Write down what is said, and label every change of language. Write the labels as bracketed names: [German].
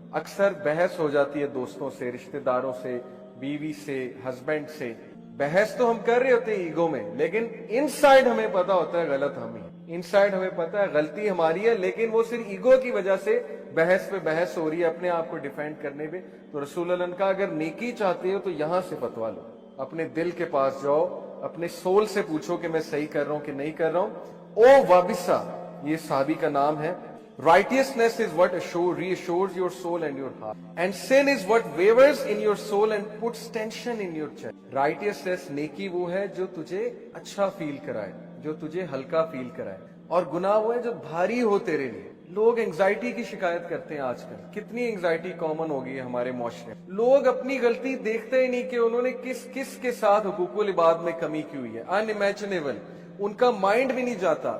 [Hindi] अक्सर बहस हो जाती है दोस्तों से, रिश्तेदारों से, बीवी से, हस्बैंड से, बहस तो हम कर रहे होते हैं ईगो में, लेकिन इनसाइड हमें पता होता है गलत हम ही, इनसाइड हमें पता है गलती हमारी है, लेकिन वो सिर्फ ईगो की वजह से बहस पे बहस हो रही है, अपने आप को डिफेंड करने पे। तो रसूल अल्लाह ने कहा, अगर नेकी चाहते हो तो यहां से फतवा लो, अपने दिल के पास जाओ, अपने सोल से पूछो कि मैं सही कर रहा हूं कि नहीं कर रहा हूं। ओ वाबिसा, ये साहबी का नाम है। [English] Righteousness is what reassures your soul and your heart, and sin is what wavers in your soul and puts tension in your chest. [Hindi] Righteousness, नेकी वो है जो तुझे अच्छा फील कराए, जो तुझे हल्का फील कराए, और गुनाह वो है जो भारी हो तेरे लिए। लोग एंजाइटी की शिकायत करते हैं आजकल, कितनी एंजाइटी कॉमन हो गई है हमारे मुआशरे में। लोग अपनी गलती देखते ही नहीं कि उन्होंने किस किस के साथ हुकूकुल इबाद में कमी की हुई है, अनइमेजिनेबल, उनका माइंड भी नहीं जाता।